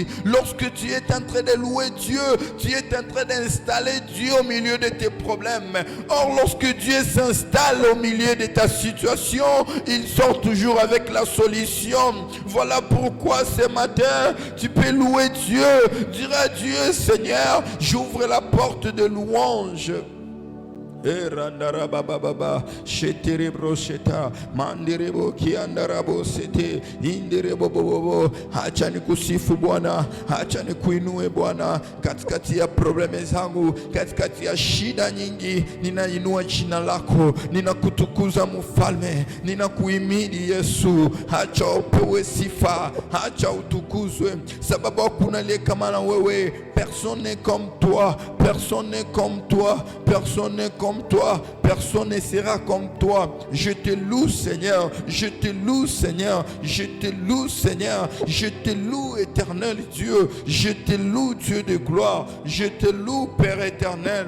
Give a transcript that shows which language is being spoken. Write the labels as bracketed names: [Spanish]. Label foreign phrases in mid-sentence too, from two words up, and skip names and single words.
[French] Lorsque tu es en train de louer Dieu, tu es en train d'installer Dieu au milieu de tes problèmes. Or, lorsque Dieu s'installe au milieu de ta situation, il sort toujours avec la solution. Voilà pourquoi ce matin, tu peux louer Dieu. Dire à Dieu, Seigneur, j'ouvre la porte de louange. Erandarabababa sheterebro sheta manderebo kiandarabo sete inderebo bobo. [Swahili] Acha nikusifu Bwana, acha nikuinue Bwana katikati ya probleme zangu, katikati ya shida nyingi. Ninainua jina lako, ninakutukuza Mfalme, ninakuhimidi Yesu. Acha upewe sifa, acha utukuzwe, sababu hakuna aliye kama na wewe. [French] Personne n'est comme toi, personne n'est comme toi, personne n'est comme toi, personne ne sera comme toi. Je te loue Seigneur, je te loue Seigneur, je te loue Seigneur, je te loue éternel Dieu, je te loue Dieu de gloire, je te loue Père éternel.